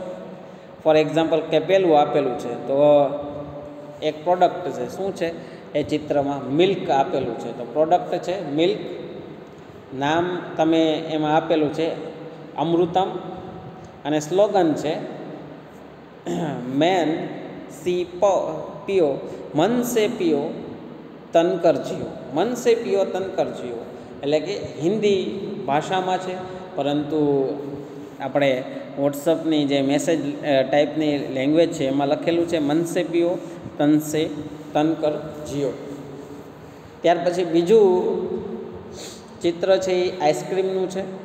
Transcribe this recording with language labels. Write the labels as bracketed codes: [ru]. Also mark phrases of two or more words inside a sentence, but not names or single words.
[en] for example [gu] કે પેલું આપેલું છે તો એક પ્રોડક્ટ છે. શું છે એ ચિત્રમાં મિલ્ક આપેલું છે, તો પ્રોડક્ટ છે મિલ્ક. નામ તમે એમાં આપેલું છે અમૃતમ, અને સ્લોગન છે [hi] मन से पियो, मन से पियो तन कर जियो। मन से पियो तन कर जियो [gu] એટલે કે હિન્દી ભાષામાં છે, પરંતુ આપણે વોટ્સઅપની જે મેસેજ ટાઈપની લેંગ્વેજ છે એમાં લખેલું છે [hi] मन से पियो तन कर जियो। [gu] ત્યાર પછી બીજું ચિત્ર છે એ આઈસ્ક્રીમનું છે।